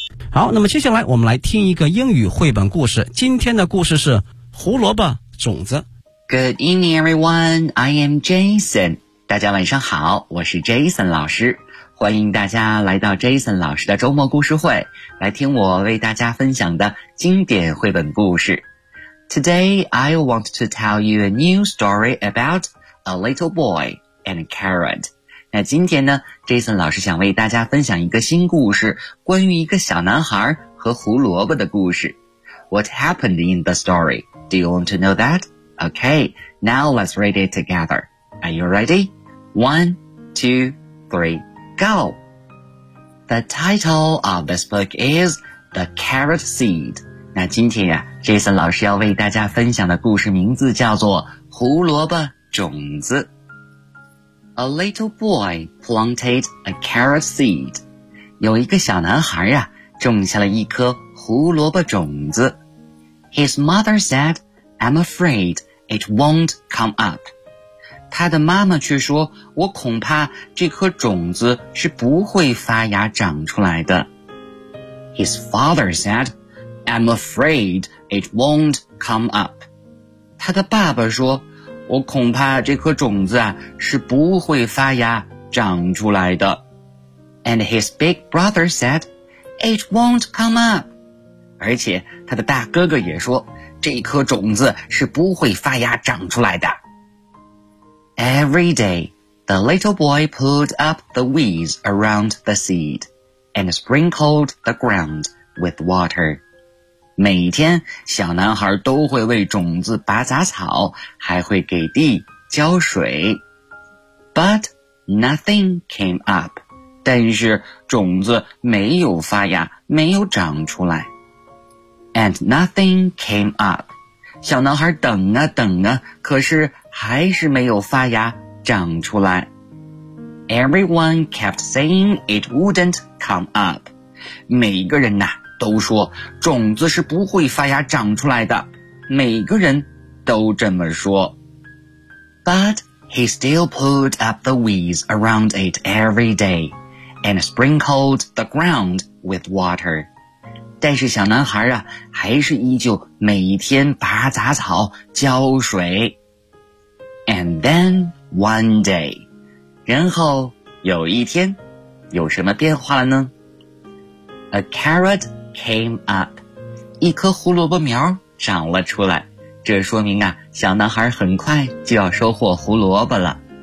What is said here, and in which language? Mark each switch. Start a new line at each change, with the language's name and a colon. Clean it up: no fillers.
Chinese: 好，那么接下来我们来听一个英语绘本故事。今天的故事是胡萝卜种子。
English: Good evening, everyone. I am Jason.
Chinese: 大家晚上好，我是 Jason 老师。欢迎大家来到 Jason 老师的周末故事会，来听我为大家分享的经典绘本故事。
English: Today, I want to tell you a new story about a little boy and a carrot.
Chinese: 那今天呢 ,Jason 老师想为大家分享一个新故事，关于一个小男孩和胡萝卜的故事。
English: What happened in the story? Do you want to know that? Okay, now let's read it together. Are you ready? 1, 2, 3, go! The title of this book is The Carrot Seed.
Chinese: 那今天呀 ,Jason 老师要为大家分享的故事名字叫做胡萝卜种子。
English: A little boy planted a carrot seed.
Chinese: 有一个小男孩呀种下了一颗胡萝卜种子。
English: His mother said, I'm afraid it won't come up.
Chinese: 他的妈妈却说我恐怕这颗种子是不会发芽长出来的。
English: His father said,I'm afraid it won't come up.
Chinese: 他的爸爸说，我恐怕这颗种子啊，是不会发芽长出来的。
English: And his big brother said, it won't come up.
Chinese: 而且他的大哥哥也说，这颗种子是不会发芽长出来的。
English: Every day, the little boy pulled up the weeds around the seed and sprinkled the ground with water.
Chinese: 每天小男孩都会为种子拔杂草，还会给地浇水。
English: But nothing came up.
Chinese: 但是种子没有发芽，没有长出来。
English: And nothing came up.
Chinese: 小男孩等啊等啊，可是还是没有发芽长出来。
English: Everyone kept saying it wouldn't come up.
Chinese: 每一个人呐、啊都说种子是不会发芽长出来的，每个人都这么说。
English: But he still pulled up the weeds around it every day and sprinkled the ground with water.
Chinese: 但是小男孩啊，还是依旧每天拔杂草浇水。
English: And then one day,
Chinese: 然后有一天有什么变化了呢？
English: A carrotcame up,
Chinese: 一颗胡萝卜苗长了出来，这说明啊，小男孩很快就要收获胡萝卜了。